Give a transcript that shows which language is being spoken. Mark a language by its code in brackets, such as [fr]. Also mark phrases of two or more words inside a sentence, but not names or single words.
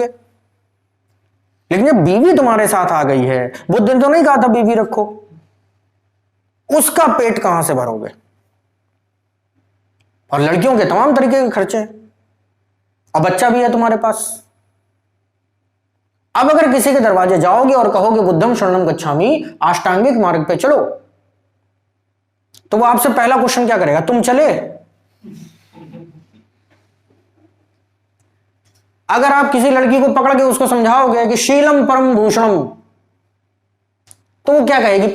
[hi] लेकिन जब बीवी तुम्हारे साथ आ गई है, बुद्ध ने तो नहीं कहा था बीवी रखो, उसका पेट कहां से भरोगे? और लड़कियों के तमाम तरीके के खर्चे, और बच्चा भी है तुम्हारे पास। अब अगर किसी के दरवाजे जाओगे और कहोगे [pi] बुद्धम शरणम गच्छामि, [hi] अष्टांगिक मार्ग पे चलो, तो वो आपसे पहला क्वेश्चन क्या करेगा? तुम चले? अगर आप किसी लड़की को पकड़ के उसको समझाओगे कि [sa] शीलम परम भूषणम, [hi] तो वो क्या कहेगी?